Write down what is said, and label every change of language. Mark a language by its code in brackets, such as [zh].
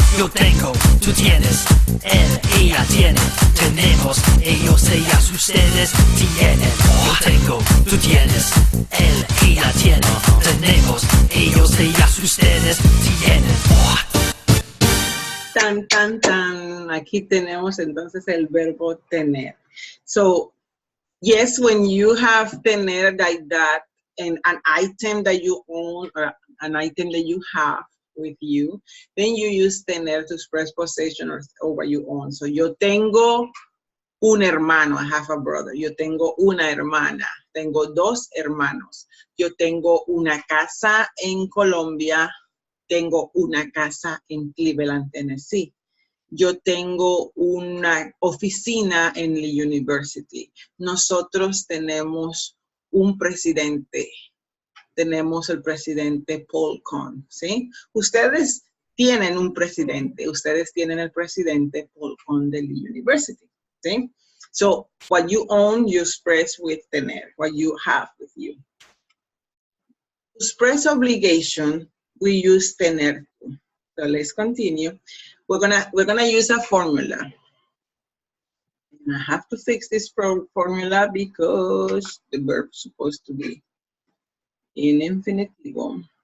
[es] Yo tengo, tú tienes, él, ella tiene, tenemos, ellos, ellas, ustedes tienen. Yo tengo, tú tienes, él, ella tiene, tenemos, ellos, ellas, ustedes tienen. Tan, tan, tan. Aquí tenemos entonces el verbo tener. [en] So, yes, when you have tener like that, and an item that you own or an item that you have with you, then you use tener to express possession or what you own. So, [es] yo tengo un hermano, [en] I have a brother. [es] Yo tengo una hermana. Tengo dos hermanos. Yo tengo una casa en Colombia. Tengo una casa en Cleveland, Tennessee. Yo tengo una oficina en la university. Nosotros tenemos un presidente. Tenemos el presidente Paul Kohn, ¿sí? Ustedes tienen un presidente. Ustedes tienen el presidente Paul Kohn de la university, ¿sí? [en] So, what you own, you express with tener. What you have with you. To express obligation, we use tener. So let's continue. We're gonna use a formula. And I have to fix this formula because the verb is supposed to be in infinitivo.